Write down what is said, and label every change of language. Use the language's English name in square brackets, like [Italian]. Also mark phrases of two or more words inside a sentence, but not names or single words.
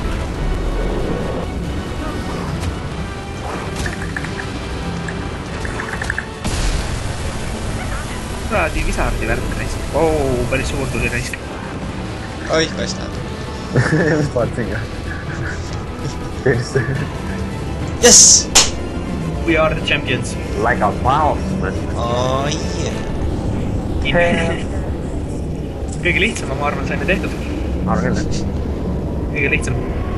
[Estonian] Kuradi visardi värk raisk. Päris suur tuli raisk. Oi, kass näeb. Just vaatasin ka. Persse. Jess! [English] We are the champions. Like a mouse, man. Oh, yeah. [Estonian] Kõige lihtsam, ma arvan, saime tehtud. Arvan küll. Kõige lihtsam.